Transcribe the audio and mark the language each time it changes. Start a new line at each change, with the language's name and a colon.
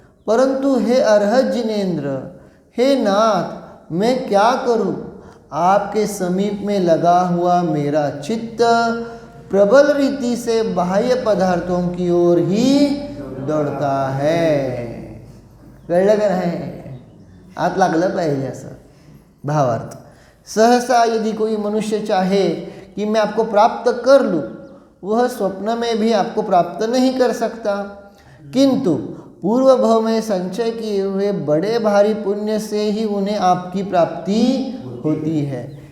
Hindi: परंतु हे अर्हत जिनेन्द्र, हे नाथ, मैं क्या करूं? आपके समीप में लगा हुआ मेरा चित्त प्रबल रीति से बाह्य पदार्थों की ओर ही दौड़ता है।
Marathi: कळलं का नाही? आत लागलं पाहिजे असं भावार्थ।
Hindi: सहसा यदि कोई मनुष्य चाहे कि मैं आपको प्राप्त कर लूँ, वह स्वप्न में भी आपको प्राप्त नहीं कर सकता, किंतु पूर्व भव में संचय किए हुए बड़े भारी पुण्य से ही उन्हें आपकी प्राप्ति होती है।